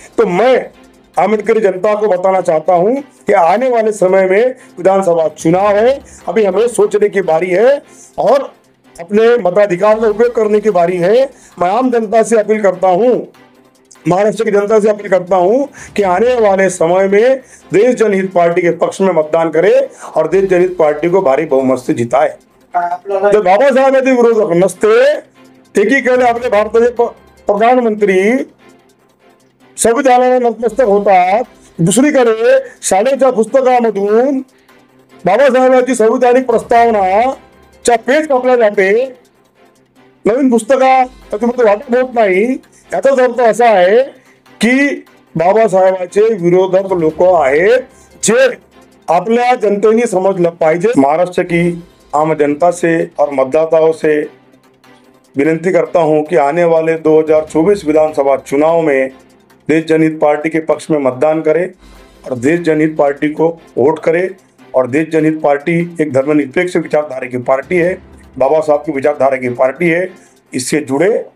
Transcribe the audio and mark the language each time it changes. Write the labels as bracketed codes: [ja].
[hi] तो मैं अम्बेडकरी जनता को बताना चाहता हूं कि आने वाले समय में विधानसभा चुनाव है, अभी हमें सोचने की बारी है और अपने मताधिकार का उपयोग करने की बारी है। मैं आम जनता से अपील करता हूं, महाराष्ट्र की जनता से अपील करता हूं कि आने वाले समय में देश जनहित पार्टी के पक्ष में मतदान करे और देश जनहित पार्टी को भारी बहुमत से जिताए। [mr] जर बाबासाहेब यदि विरोधक नसते, एकीकडे आपले भारताचे प्रधानमंत्री संविधानाला नतमस्तक होतात, दुसरीकडे शाळेच्या पुस्तकामधून बाबासाहेबांची संविधानिक प्रस्तावनाच्या पेज कापल्या जाते, नवीन पुस्तका त्याच्यामध्ये वाटप होत नाही। याचाच अर्थ असा आहे की बाबासाहेबांचे विरोधक लोक आहेत, जे आपल्या जनतेने समजलं पाहिजे। [hi] महाराष्ट्र की आम जनता से और मतदाताओं से विनती करता हूं कि आने वाले 2024 विधानसभा चुनाव में देश जनहित पार्टी के पक्ष में मतदान करें और देश जनहित पार्टी को वोट करें। और देश जनहित पार्टी एक धर्मनिरपेक्ष विचारधारा की पार्टी है, बाबा साहब की विचारधारा की पार्टी है, इससे जुड़े।